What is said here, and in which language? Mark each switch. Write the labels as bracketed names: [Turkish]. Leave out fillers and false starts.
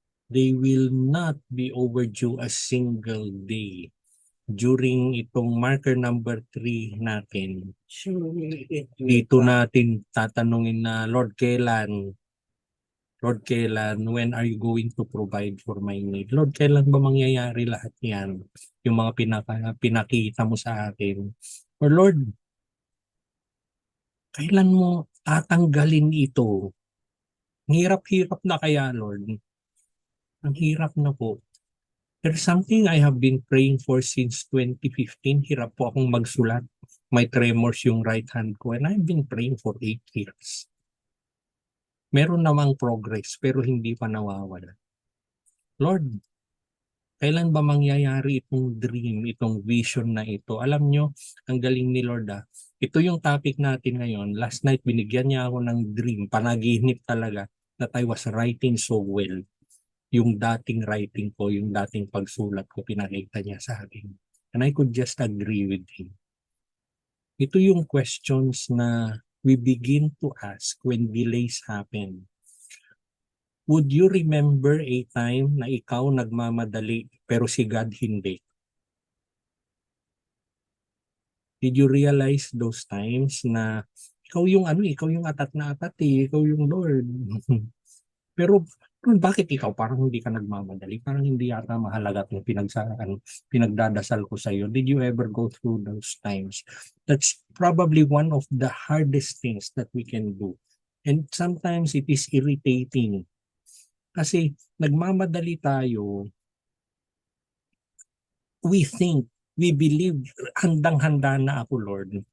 [English] They will not be overdue a single day. [Filipino] During itong marker number 3 natin, dito natin tatanungin na, Lord, kailan? Lord, kailan? [English] When are you going to provide for my need? [Filipino] Lord, kailan ba mangyayari lahat yan? Yung mga pinakita mo sa akin. Or Lord, kailan mo tatanggalin ito? Hirap-hirap na kaya, Lord? Ang hirap na po. [English] There's something I have been praying for since 2015. [Filipino] Hirap po akong magsulat. [English] May tremors yung right hand ko and I've been praying for 8 years. [Filipino] Meron namang progress pero hindi pa nawawala. Lord, kailan ba mangyayari itong dream, itong vision na ito? Alam nyo, ang galing ni Lord Ito yung topic natin ngayon. [English] Last night, [Filipino] binigyan niya ako ng [English] dream, [Filipino] panaginip talaga, [English] that I was writing so well. [Filipino] Yung dating writing ko, yung dating pagsulat ko, pinakita niya sa akin. [English] And I could just agree with him. [Filipino] Ito yung [English] questions na we begin to ask when delays happen. Would you remember a time [Filipino] na ikaw nagmamadali pero si [English] God hindi? Did you realize those times [Filipino] na ikaw yung ikaw yung atat na atat ikaw yung Lord. Pero bakit ikaw parang hindi ka nagmamadali? Parang hindi yata mahalaga itong pinagdadasal ko sa iyo. [English] Did you ever go through those times? That's probably one of the hardest things that we can do. And sometimes it is irritating. [Filipino] Kasi nagmamadali tayo, [English] we think, we believe, [Filipino] handang-handa na ako, Lord.